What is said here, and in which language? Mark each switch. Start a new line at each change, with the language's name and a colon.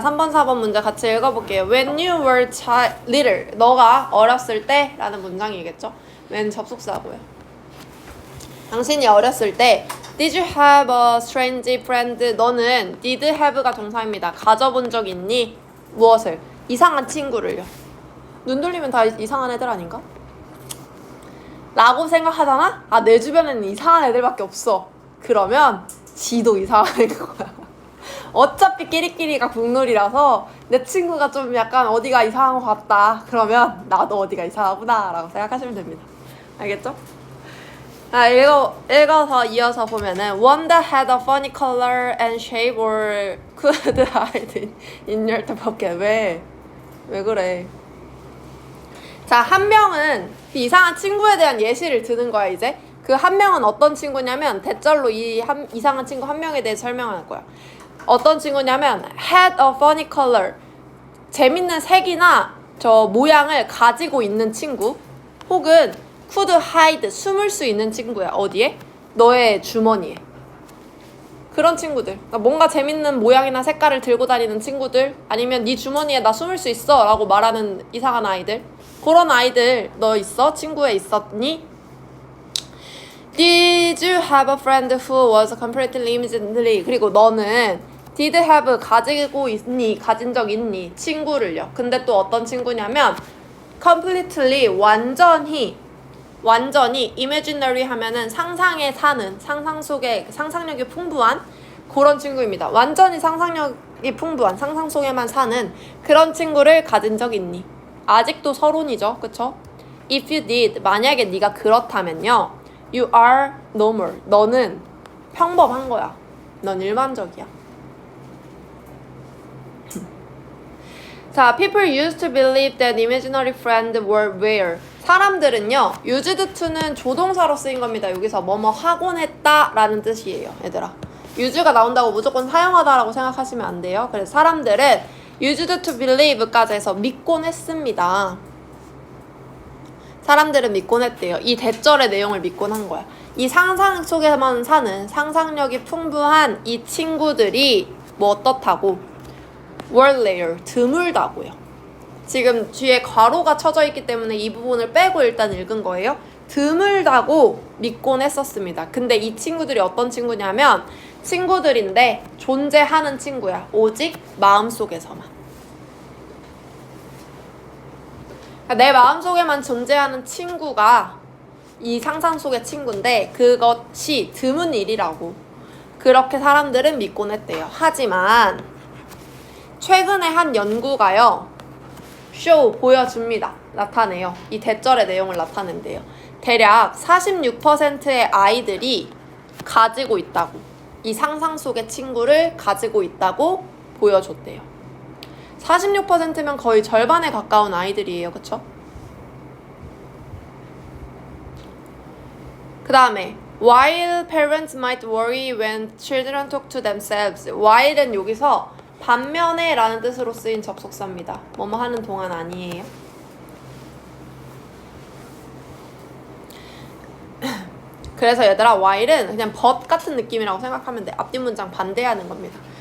Korean: 3번, 4번 문제 같이 읽어볼게요.
English: When you were little.
Korean: 너가 어렸을 때 라는 문장이겠죠? when 접속사고요. 당신이 어렸을 때
English: Did you have a strange friend?
Korean: 너는 did have가 동사입니다. 가져본 적 있니? 무엇을? 이상한 친구를요. 눈 돌리면 다 이상한 애들 아닌가? 라고 생각하잖아? 아, 내 주변에는 이상한 애들밖에 없어. 그러면 지도 이상한 애일 거야. 어차피 끼리끼리가 국룰이라서 내 친구가 좀 약간 어디가 이상한 것 같다. 그러면 나도 어디가 이상하구나 라고 생각하시면 됩니다. 알겠죠? 읽어서 이어서 보면은
English: One that had a funny color and shape or could hide in your pocket.
Korean: 왜 그래? 자, 한 명은 그 이상한 친구에 대한 예시를 드는 거야. 이제 그 한 명은 어떤 친구냐면 대절로 이상한 친구 한 명에 대해 설명할 거야. 어떤 친구냐면
English: had a funny color,
Korean: 재밌는 색이나 저 모양을 가지고 있는 친구, 혹은
English: could hide,
Korean: 숨을 수 있는 친구야. 어디에? 너의 주머니에. 그런 친구들. 그러니까 뭔가 재밌는 모양이나 색깔을 들고 다니는 친구들, 아니면 네 주머니에 나 숨을 수 있어 라고 말하는 이상한 아이들. 그런 아이들 너 있어? 친구에 있었니?
English: Did you have a friend who was completely imaginary?
Korean: 그리고 너는 did have 가지고 있니? 가진 적 있니? 친구를요. 근데 또 어떤 친구냐면 completely 완전히 imaginary 하면은 상상에 사는, 상상 속에 상상력이 풍부한 그런 친구입니다. 완전히 상상력이 풍부한, 상상 속에만 사는 그런 친구를 가진 적 있니? 아직도 서론이죠. 그쵸?
English: If you did,
Korean: 만약에 네가 그렇다면요,
English: you are normal.
Korean: 너는 평범한 거야. 넌 일반적이야.
English: 자, people used to believe that imaginary friends were rare.
Korean: 사람들은요, used to는 조동사로 쓰인 겁니다. 여기서 뭐뭐 하곤 했다 라는 뜻이에요. 얘들아, use가 나온다고 무조건 사용하다라고 생각하시면 안 돼요. 그래서 사람들은 used to believe까지 해서 믿곤 했습니다. 사람들은 믿곤 했대요. 이 대절의 내용을 믿곤 한 거야. 이 상상 속에만 사는 상상력이 풍부한 이 친구들이 뭐 어떻다고?
English: were rare,
Korean: 드물다고요. 지금 뒤에 괄호가 쳐져 있기 때문에 이 부분을 빼고 일단 읽은 거예요. 드물다고 믿곤 했었습니다. 근데 이 친구들이 어떤 친구냐면 친구들인데 존재하는 친구야. 오직 마음속에서만. 그러니까 내 마음속에만 존재하는 친구가 이 상상 속의 친구인데 그것이 드문 일이라고 그렇게 사람들은 믿곤 했대요. 하지만 최근에 한 연구가요, 보여줍니다. 나타내요. 이 대절의 내용을 나타낸대요. 대략 46%의 아이들이 가지고 있다고, 이 상상 속의 친구를 가지고 있다고 보여줬대요. 46%면 거의 절반에 가까운 아이들이에요. 그쵸?
English: 그 다음에 while parents might worry when children talk to themselves.
Korean: while은 여기서 반면에 라는 뜻으로 쓰인 접속사입니다. 뭐뭐 하는 동안 아니에요. 그래서 얘들아, while은 그냥 but 같은 느낌이라고 생각하면 돼. 앞뒤 문장 반대하는 겁니다.